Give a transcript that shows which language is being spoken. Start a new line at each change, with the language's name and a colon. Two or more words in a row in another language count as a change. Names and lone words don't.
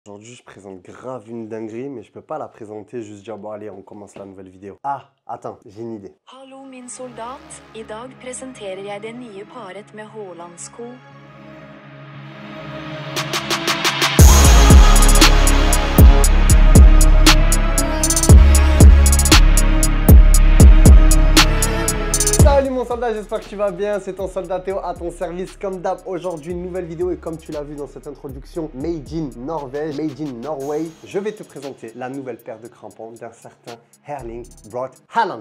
French: Aujourd'hui, je présente grave une dinguerie, mais je peux pas la présenter juste dire bon allez, on commence la nouvelle vidéo. Ah, attends, j'ai une idée.
Norwegian: Hallo min soldat, I dag presenterer jeg det nye paret med Haalandsko.
French: Salut mon soldat, j'espère que tu vas bien, c'est ton soldat Théo à ton service comme d'hab. Aujourd'hui une nouvelle vidéo et comme tu l'as vu dans cette introduction,
English: Made in
French: Norvège,
English: Made in Norway,
French: je vais te présenter la nouvelle paire de crampons d'un certain Erling Braut Haaland.